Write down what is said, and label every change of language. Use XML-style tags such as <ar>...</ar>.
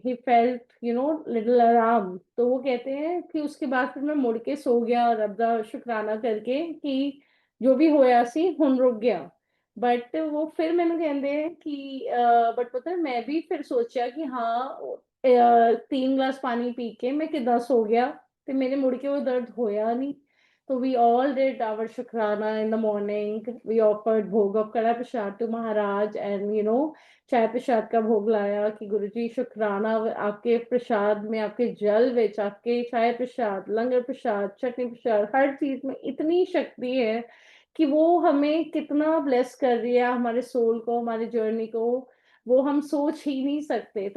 <en>he felt little</en> <hi>आराम। तो वो कहते हैं कि उसके बाद फिर मैं मुड़ के सो गया</hi> <pa>रब दा शुक्राना करके</pa> <hi>कि</hi> <pa>जो भी होया सी हुन रुक गया।</pa> <hi>बट वो फिर मैंने कहते हैं कि बट पता है मैं भी फिर सोचा कि हाँ 3 ग्लास पानी पी के मैं किदा सो गया ते मेरे मुड़ के वो दर्द होया नहीं।</hi> <en>So we all did our Shukrana in the morning. We offered Bhog of Kara Prasad to Maharaj and</en> <hi>चाय प्रसाद का भोग लाया कि गुरुजी शुक्राना आपके प्रसाद में, आपके जल विच, आपके चाय प्रसाद, लंगर प्रसाद, चटनी प्रसाद, हर चीज में इतनी शक्ति है कि वो हमें कितना ब्लेस कर रही है, हमारे सोल को, हमारी जर्नी को, वो हम सोच ही नहीं सकते।</hi>